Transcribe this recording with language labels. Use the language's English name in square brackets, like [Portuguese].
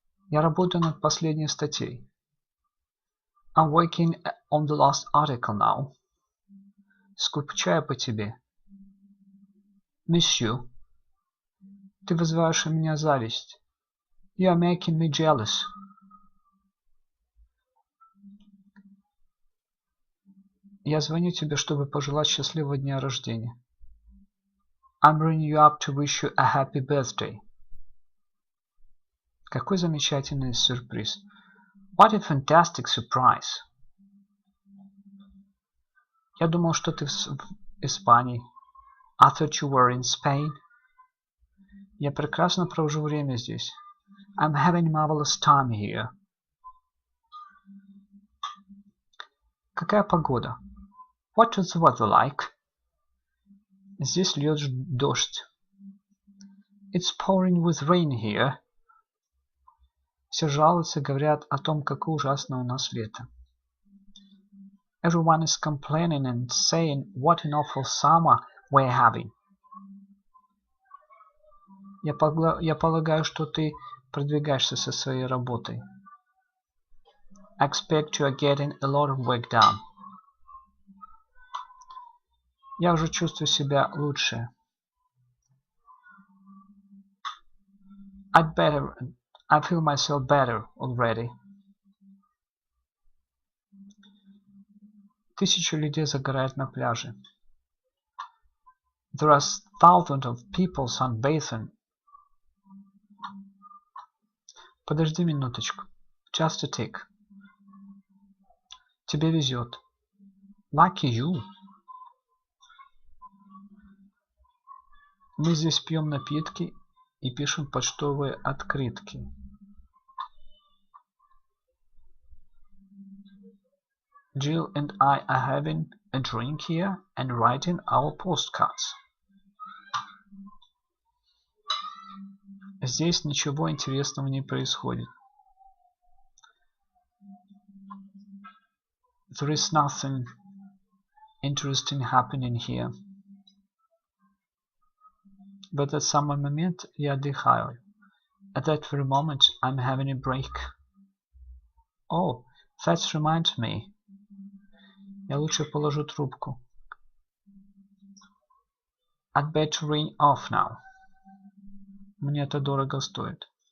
[Russian] Я работаю над последней статьей. [English] I'm working on the last article now. [Russian] Скучаю по тебе. [English] Miss you. [Russian] Ты вызываешь у меня зависть. [English] You are making me jealous. [Russian] Я звоню тебе, чтобы пожелать счастливого дня рождения. [English] I'm ringing you up to wish you a happy birthday. [Russian] Какой замечательный сюрприз. [English] What a fantastic surprise. [Russian] Я думал, что ты в Испании. [English] I thought you were in Spain. [Russian] Я прекрасно провожу время здесь. [English] I'm having a marvelous time here. [Russian] Какая погода? [English] What is the weather like? [Russian] Здесь льет дождь. [English] It's pouring with rain here. [Russian] Все жалуются, говорят о том, какое ужасное у нас лето. [English] Everyone is complaining and saying what an awful summer we're having. [Russian] Я полагаю, что ты продвигаешься со своей работой. [English] I expect you are getting a lot of work done. [Russian] Я уже чувствую себя лучше. [English] I feel myself better already. [Russian] Тысячи людей загорают на пляже. [English] There are thousands of people sunbathing. [Russian] Подожди минуточку. [English] Just a tick. [Russian] Тебе везет. [English] Lucky you. [Russian] Мы здесь пьем напитки и пишем почтовые открытки. [English] Jill and I are having a drink here and writing our postcards. [Russian] Здесь ничего интересного не происходит. [English] There is nothing interesting happening here. [Russian] В этот самый момент я отдыхаю. [English] At that very moment I'm having a break. Oh, that reminds me. [Russian] Я лучше положу трубку. [English] I'd better ring off now. [Russian] Мне это дорого стоит.